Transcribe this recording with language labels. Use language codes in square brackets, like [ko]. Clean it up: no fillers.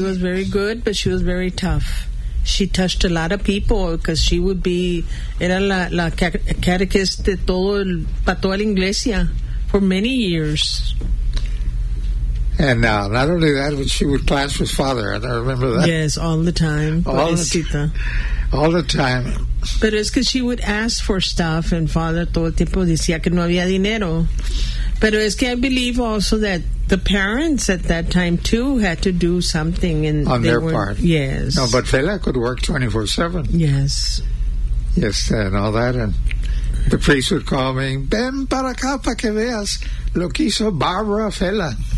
[en] was very good, but she was very tough. She touched a lot of people because she would be... [es] Era la catequista de todo el pato de la iglesia [en] for many years. And not only that, but she would clash with Father. I don't remember that. Yes, all the time. All the time. [es] Pero es que [en] she would ask for stuff and Father [es] todo el tiempo decía que no había dinero. Pero es que [en] I believe also that the parents at that time, too, had to do something. And on their part. Yes. No, but Fela could work 24/7. Yes. Yes, and all that. And the priest would call me, [es] ven para acá para que veas lo que hizo Barbara Fela.